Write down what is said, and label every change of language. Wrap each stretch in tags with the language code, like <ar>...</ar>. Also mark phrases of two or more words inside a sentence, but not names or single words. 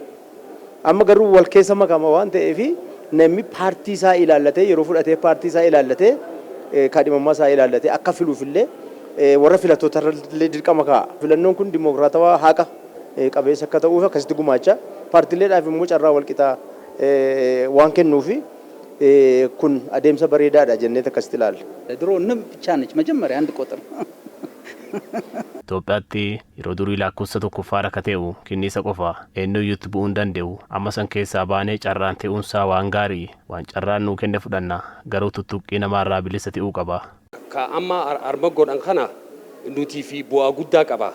<om>Amma garuu wal keessa makama waan ta'eef namni paartii isaa ilaallatee yeroo fudhatee paartii isaa ilaallatee kaadhimammaa isaa ilaallatee akka filuufillee warra filattoota irratti dirqama kaa'a. Filannoon kun diimokiraatawaa haqa qabeessa akka ta'uuf akkasitti gumaacha. Paartileedhaaf immoo carraa walqixaa waan kennuufi kun adeemsa bareedaadha jennee akkasitti ilaalla.</om> <am>ድሮ ንብ ብቻ ነች መጀመሪያ አንድ ቁጥር</am> <om>Itoophiyaatti yeroo durii lakkoofsa tokkoffaa akka ta'u kinniisa qofa eenyuyyuutti bu'uu hin danda'u. Amma san keessaa baanee carraan ta'uunsaa waan gaarii waan carraan nuu kenne fudhanna garuu tuttuqqii namaarraa bilisa ta'uu qaba. Ka amma arma godhan kana nuti fi bu'aa guddaa qaba.</om>